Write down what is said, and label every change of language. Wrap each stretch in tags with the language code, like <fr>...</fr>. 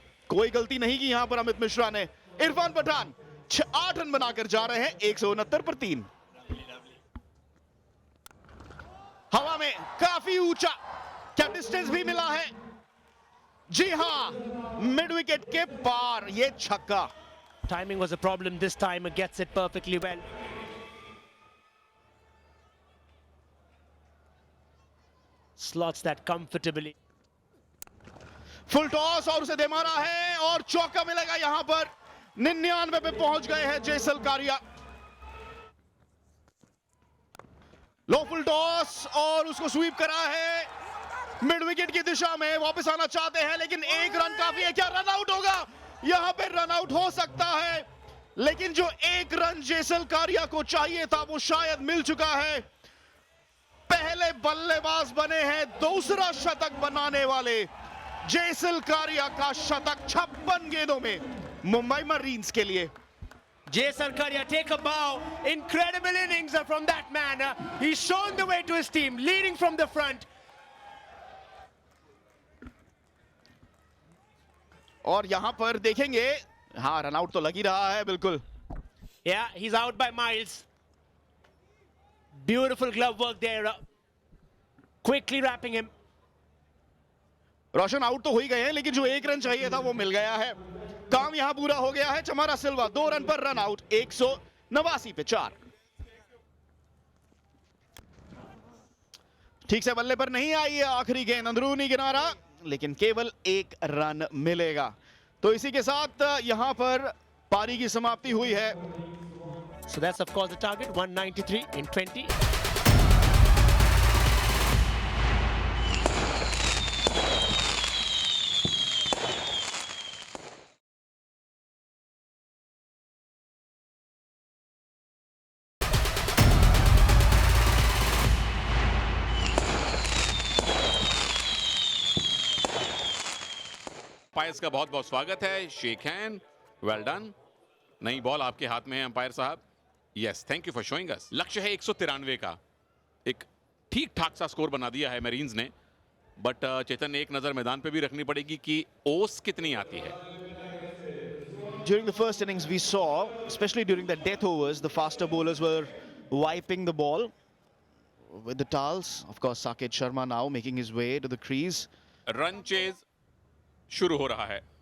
<hi>कोई गलती नहीं की यहां पर अमित मिश्रा ने। इरफान पठान 8 रन बनाकर जा रहे हैं 169 पर 3। हवा में काफी ऊंचा, क्या डिस्टेंस भी मिला है? जी हां, मिड विकेट के पार ये छक्का।</hi> <en>Timing was a problem this time. It gets it perfectly well. Slots that comfortably.</en> <hi>Full toss और उसे दे मारा है और चौका मिलेगा यहां पर। 99 पे पहुंच गए हैं जेसल कारिया। लो फुल टॉस और उसको स्वीप करा है। मिड विकेट की दिशा में वापस आना चाहते हैं, लेकिन एक रन काफी है। क्या रन आउट होगा? यहां पे रन आउट हो सकता है, लेकिन जो एक रन जेसल कारिया को चाहिए था वो शायद मिल चुका है। पहले बल्लेबाज बने हैं दूसरा शतक बनाने वाले जेसल कारिया का शतक 56 गेंदों में मुंबई मरीन्स के लिए।</hi> <en>Jason Karia, take a bow. Incredible innings from that man. He's shown the way to his team, leading from the front.</en> <hi>और यहां पर देखेंगे, हाँ रन आउट तो लग ही रहा है बिल्कुल।</hi> <en>Yeah, he's out by miles. Beautiful glove work there. Quickly wrapping him.</en> <hi>Roshan out तो हो ही गए हैं, लेकिन जो एक रन चाहिए था वो मिल गया है। काम यहां पूरा हो गया है। चमारा सिल्वा 2 रन पर रन आउट, 189 पे 4। ठीक से बल्ले पर नहीं आई है आखिरी गेंद, अंदरूनी किनारा, लेकिन केवल 1 रन मिलेगा। तो इसी के साथ यहां पर पारी की समाप्ति हुई है।</hi> <en>So that's of course the target, 193 in 20.</en> <hi>Umpires का बहुत बहुत स्वागत है।</hi> <en>Shake hand, well done.</en> <hi>नई बॉल आपके हाथ में है अंपायर साहब।</hi> <en>Yes, thank you for showing us.</en> <hi>लक्ष्य है 193 का। एक ठीक ठाक सा स्कोर बना दिया है मैरीन्स ने, बट चेतन ने एक नजर मैदान पे भी रखनी पड़ेगी कि ओस कितनी आती है।</hi> <en>During the first innings we saw, especially during the death overs, the faster bowlers were wiping the ball with the towels. Of course, Saket Sharma now making his way to the crease.</en> <hi>Run chase शुरू हो रहा है।</hi>